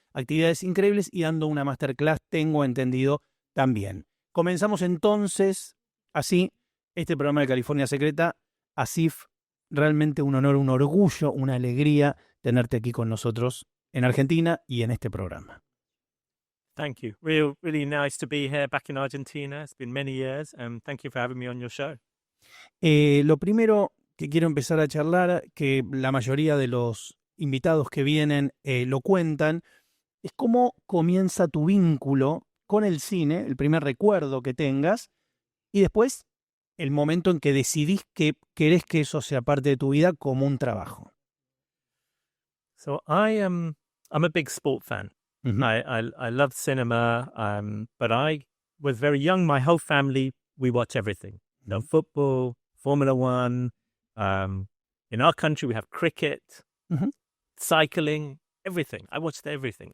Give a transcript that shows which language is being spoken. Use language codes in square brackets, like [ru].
[es] Actividades increíbles y dando una masterclass, tengo entendido, también. Comenzamos entonces así este programa de California Secreta. ASIF, realmente un honor, un orgullo, una alegría tenerte aquí con nosotros en Argentina y en este programa. [en] Thank you. Really nice to be here back in Argentina. It's been many years. Thank you for having me on your show. [es] Lo primero que quiero empezar a charlar, que la mayoría de los invitados que vienen lo cuentan, es cómo comienza tu vínculo con el cine, el primer recuerdo que tengas, y después el momento en que decidís que querés que eso sea parte de tu vida como un trabajo. [en] So I'm a big sport fan. Mm-hmm. I love cinema, but I was very young. My whole family, we watch everything. You know, football, Formula One. In our country, we have cricket, cycling, everything. I watched everything.